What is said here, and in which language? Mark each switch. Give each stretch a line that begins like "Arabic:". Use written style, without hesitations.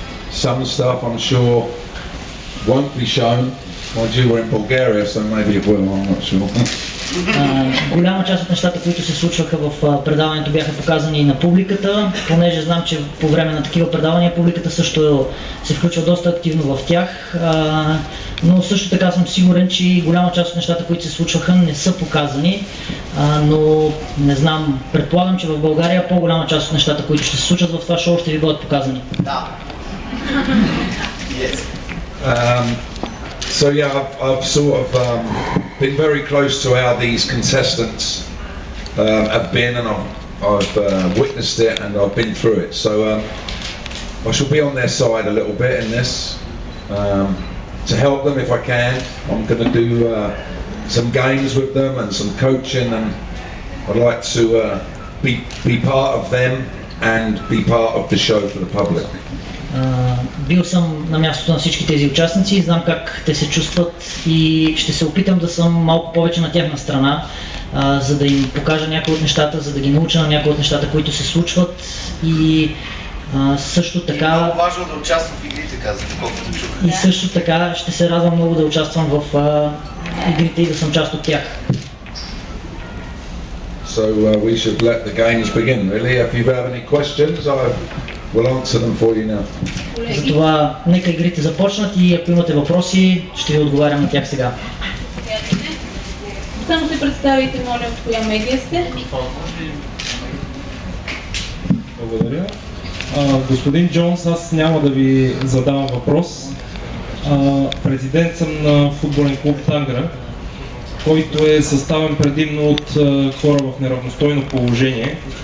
English: Some stuff I'm sure won't be shown. Mind you, we're in Bulgaria, so maybe it will, I'm not sure.
Bulgarian: Голяма част от нещата, които се случваха в предаването, бяха показани и на публиката, понеже знам, че по време на такива предавания публиката също се включва доста активно в тях, но също така съм сигурен, че голяма част от нещата, които се случваха, не са показани, но не знам, предполагам, че в България по-голяма част от нещата, които ще се случат в това шоу, ще ви бъдат показани. Да.
English: Yes. So yeah, I've sort of been very close to how these contestants have been, and I've witnessed it and I've been through it. So I shall be on their side a little bit in this to help them if I can. I'm going to do some games with them and some coaching, and I'd like to be part of them and be part of the show for the public.
Bulgarian: Бил съм на мястото на всички тези участници и знам как те се чувстват и ще се опитам да съм малко повече на тяхна страна, за да им покажа някои от нещата, за да ги науча на някои от нещата, които се случват и също така... И много важно да участвам в игрите, казах, колкото чух. И също така ще се радвам много да участвам в игрите и да съм част от тях.
English: So we should let the games begin, really. If you have any questions, we'll answer them for you now.
Bulgarian: Затова нека игрите започнат и ако имате въпроси, ще ви отговарям на тях сега. Само се представите, моля, от коя медия сте. Благодаря. Господин Джонс, аз няма да ви задавам въпрос. Президент съм на футболен клуб Тангра, който е съставен предимно от хора в неравностойно положение.